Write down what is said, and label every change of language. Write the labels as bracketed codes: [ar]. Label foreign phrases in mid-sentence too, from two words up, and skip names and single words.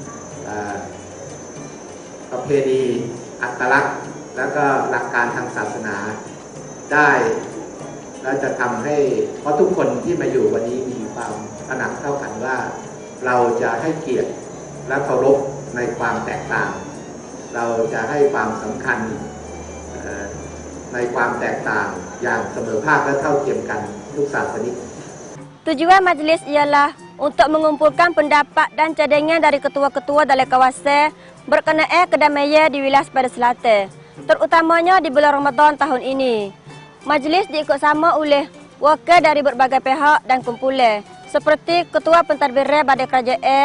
[th] ประเพณีอัตลักษณ์แล้วก็หลักการทางศาสนาได้และจะทำให้เพราะทุกคนที่มาอยู่วันนี้มีความตระหนักเท่ากันว่าเราจะให้เกียรติและเคารพในความแตกต่างเราจะให้ความสำคัญในความแตกต่างอย่างเสมอภาคและเท่าเทียมกันทุกศาสนิก [ms] Tujuan majlis ialah untuk mengumpulkan pendapat dan cadangan dari ketua-ketua dalam kawasan berkenaan kedamaian di wilayah Sepadan Selatan, terutamanya di bulan Ramadan tahun ini. Majlis diikut sama oleh wakil dari berbagai pihak dan kumpulan, seperti Ketua Pentadbiran Badan Kerajaan,